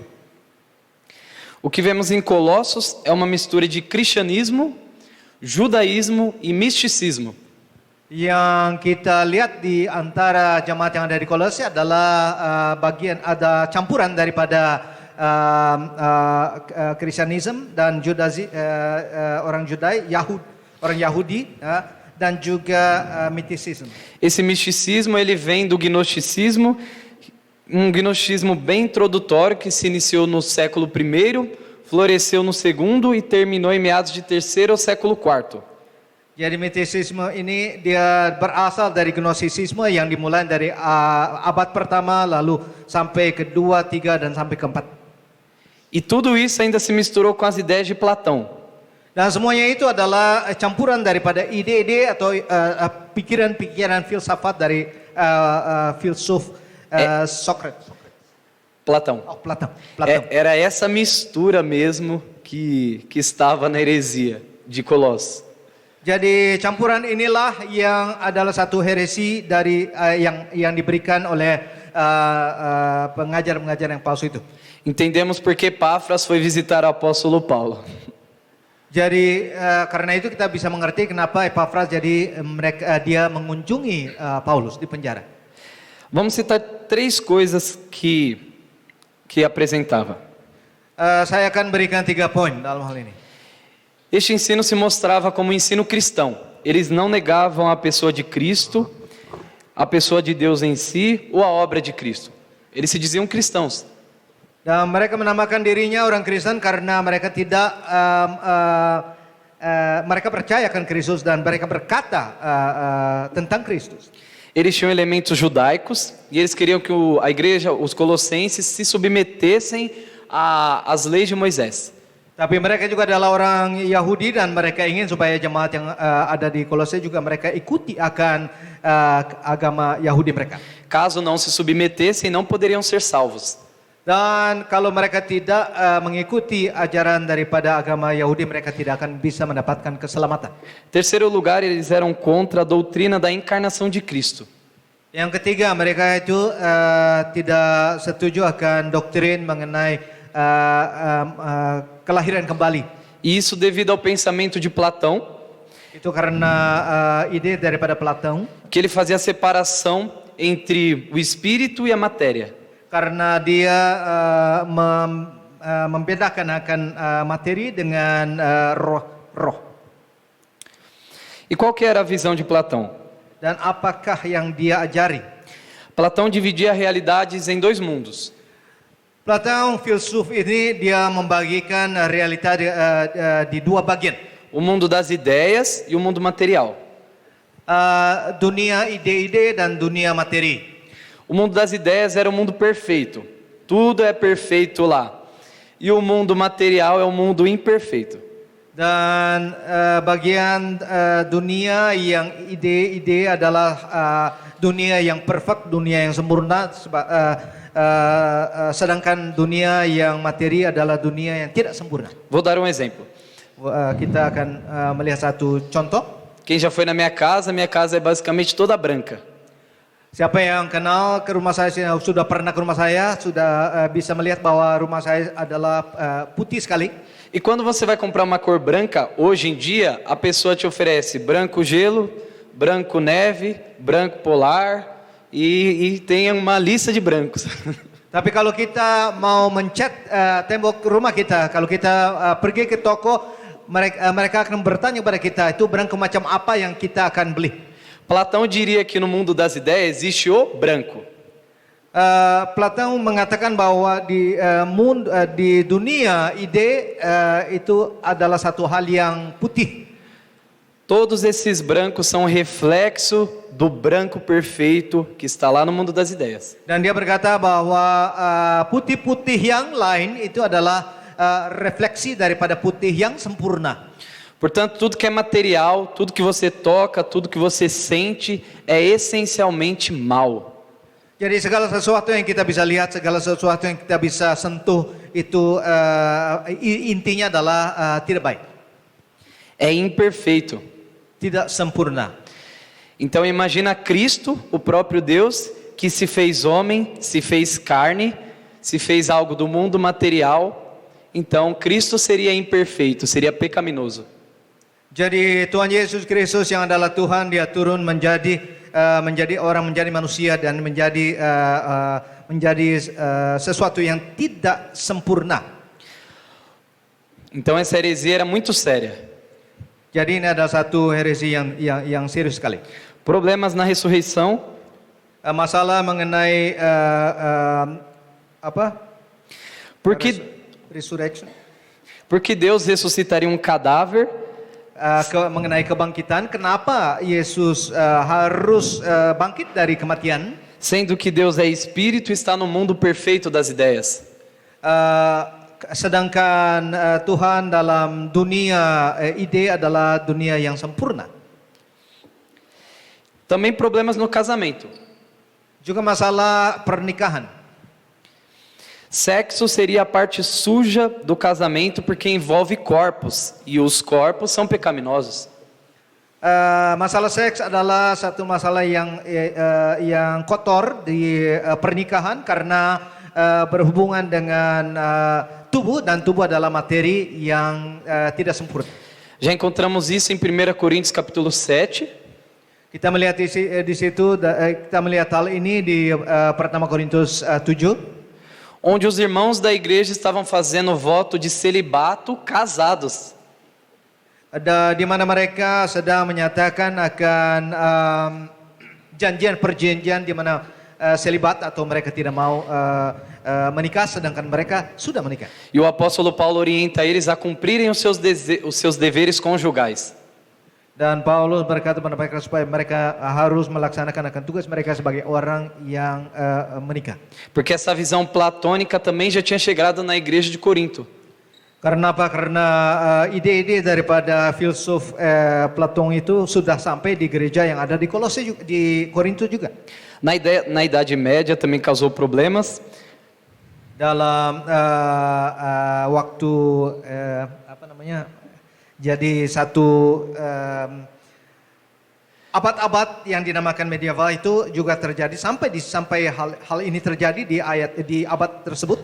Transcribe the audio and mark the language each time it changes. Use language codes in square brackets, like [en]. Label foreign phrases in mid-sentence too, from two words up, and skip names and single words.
[pt] O que vemos em Colossos é uma mistura de cristianismo, judaísmo e misticismo. [id] Yang kita lihat di antara jemaat yang ada di Kolose adalah ada campuran daripada Kristyanisme dan orang Yahudi dan juga mistisisme. [pt] Esse misticismo ele vem do gnosticismo, um gnosticismo bem introdutório que se iniciou no século I, floresceu no segundo e terminou em meados de terceiro ao século IV. [id] Jadi mistisisme ini dia berasal dari gnostisisme yang dimulai dari abad pertama lalu sampai kedua, tiga dan sampai keempat. [pt] E tudo isso ainda se misturou com as ideias de Platão. [id] Dan semuanya itu adalah campuran daripada ide-ide atau pikiran-pikiran filsafat dari filsuf Socrates. [pt] Platão. [id] Oh, Platão. [pt] Era essa mistura mesmo que estava na heresia de Colossos. [id] Jadi campuran inilah yang adalah satu heresi dari yang diberikan oleh pengajar-pengajar yang palsu itu. [pt] Entendemos por que Epáfras foi visitar o apóstolo Paulo. [id] Jadi karena itu kita bisa mengerti kenapa Epafras dia mengunjungi Paulus di penjara. [pt] Vamos citar 3 coisas que apresentava. [id] Saya akan berikan 3 poin dalam hal ini. [pt] Este ensino se mostrava como um ensino cristão. Eles não negavam a pessoa de Cristo, a pessoa de Deus em si ou a obra de Cristo. Eles se diziam cristãos. [id] Dan mereka menamakan dirinya orang Kristen karena mereka tidak mereka percaya akan Kristus dan mereka berkata tentang Kristus. [pt] Eles tinham elementos judaicos e eles queriam que a igreja, os colossenses, se submetessem às leis de Moisés. [id] Tapi mereka juga adalah orang Yahudi dan mereka ingin supaya jemaat yang ada di Kolose juga mereka ikuti akan agama Yahudi mereka. [pt] Caso não se submetessem, não poderiam ser salvos. [id] Dan kalau mereka tidak mengikuti ajaran daripada agama Yahudi, mereka tidak akan bisa mendapatkan keselamatan. [pt] Terceiro lugar, eles eram contra a doutrina da encarnação de Cristo. [id] Yang ketiga, mereka itu tidak setuju akan doktrin mengenai kelahiran kembali. [pt] E isso devido ao pensamento de Platão, [id] Itu karena ide daripada Platão, [pt] que ele fazia a separação entre o espírito e a matéria. [id] karena dia membedakan akan materi dengan roh. [pt] E qual que era a visão de Platão? [id] Dan apakah yang dia ajari? [pt] Platão dividia realidades em 2 mundos. [id] Platão, filsuf ini dia membagikan realita di 2 bagian. [pt] O mundo das ideias e o mundo material. [id] Dunia ide-ide dan dunia materi. [pt] O mundo das ideias era o mundo perfeito. Tudo é perfeito lá. E o mundo material é o mundo imperfeito. [id] Dan bagian dunia yang ide-ide adalah dunia yang perfect, dunia yang sempurna, sedangkan dunia yang materi adalah dunia yang tidak sempurna. [pt] Vou dar um exemplo. [id] Kita akan melihat satu contoh. [pt] Quem já foi na minha casa é basicamente toda branca. [id] Siapa yang kenal ke rumah saya, sudah pernah ke rumah saya, sudah bisa melihat bahwa rumah saya adalah putih sekali. [pt] E quando você vai comprar uma cor branca, hoje em dia, a pessoa te oferece branco gelo, branco neve, branco polar e tem uma lista de brancos. [id] Tapi kalau kita mau mencat tembok rumah kita, kalau kita pergi ke toko, mereka akan bertanya kepada kita, itu branco macam apa yang kita akan beli. [pt] Platão diria que no mundo das ideias existe o branco. [id] Platão mengatakan bahwa di dunia ide itu adalah satu hal yang putih. [pt] Todos esses brancos são reflexo do branco perfeito que está lá no mundo das ideias. [id] Dan dia berkata bahwa putih-putih yang lain itu adalah refleksi daripada putih yang sempurna. [pt] Portanto, tudo que é material, tudo que você toca, tudo que você sente é essencialmente mal. [id] Jadi segala sesuatu yang kita bisa lihat, segala sesuatu yang kita bisa sentuh itu intinya adalah tidak baik. [pt] É imperfeito. [id] Tidak sempurna. [pt] Então imagina Cristo, o próprio Deus, que se fez homem, se fez carne, se fez algo do mundo material. Então Cristo seria imperfeito, seria pecaminoso. [id] Jadi Tuhan Yesus Kristus yang adalah Tuhan, dia turun menjadi menjadi manusia dan menjadi sesuatu yang tidak sempurna. [pt] Então essa heresia era muito séria. [id] Jadi ini adalah satu heresi yang serius sekali. [pt] Problemas na ressurreição. [id] Masalah mengenai [pt] Porque [id] resurrection. [pt] Porque Deus ressuscitaria um cadáver [id] Mengenai kebangkitan, kenapa Yesus harus bangkit dari kematian? [pt] sendo que Deus é espírito e está no mundo perfeito das ideias. [id] Sedangkan Tuhan dalam dunia ide adalah dunia yang sempurna. [pt] Também problemas no casamento. [id] Juga masalah pernikahan. [pt] Sexo seria a parte suja do casamento porque envolve corpos e os corpos são pecaminosos. [id] Masalah seks adalah satu masalah yang kotor di pernikahan karena berhubungan dengan tubuh, dan tubuh adalah materi yang tidak sempurna. [pt] Já encontramos isso em 1 Coríntios capítulo 7. [id] Kita melihat di situ, kita melihat hal ini di pertama Korintus 7. [pt] Onde os irmãos da igreja estavam fazendo voto de celibato casados. [id] Di mana mereka sedang menyatakan akan perjanjian di mana selibat atau mereka tidak mau menikah, sedangkan mereka sudah menikah. [pt] E o apóstolo Paulo orienta eles a cumprirem os seus deveres conjugais. [id] Dan Paulus berkata kepada mereka supaya mereka harus melaksanakan akan tugas mereka sebagai orang yang menikah. [pt] Porque essa visão platônica também já tinha chegado na igreja de Corinto. [id] Karena apa? Karena ide-ide daripada filsuf Platon itu sudah sampai di gereja yang ada di Kolose, di Korintus juga. [pt] Na Idade Média também causou problemas. [id] Dalam waktu jadi satu abad-abad yang dinamakan medieval itu juga terjadi sampai hal ini terjadi di abad tersebut.